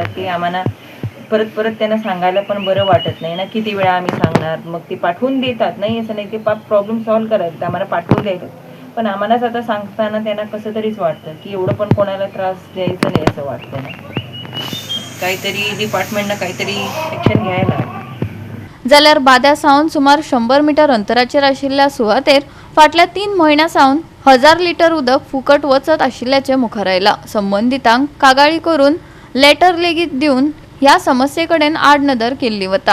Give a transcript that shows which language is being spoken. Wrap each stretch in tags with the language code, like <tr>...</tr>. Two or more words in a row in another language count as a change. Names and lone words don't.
<mr>की आम्हाला परत परत त्यांना सांगायला पण बरं वाटत नाही ना, किती वेळा आम्ही सांगणार. मग ते पाठवून देतात, नाही असं नाही, ते</mr> <en>problem solve</en> <mr>करायचं आम्हाला पाठवून द्यायचं. पण आम्हालाच आता सांगताना त्यांना कसं तरीच वाटतं की एवढं पण कोणाला त्रास द्यायचं नाही असं वाटतं ना. काहीतरी डिपार्टमेंटनं काहीतरी ॲक्शन घ्यायला.</mr> <kok>जाल्यार बाद्या सावन सुमार 100 मीटर अंतराचेर आशिल्ल्या सुवातेर फाटल्या 3 म्हयन्यां सावन 1000 लिटर उदक फुकट वचत आशिल्ल्याचे मुखार आयला. संबंधितांक कागाळी करून लेटर लेगीत दिवन ह्या समस्येकडेन आडनदर केल्ली वता.</kok>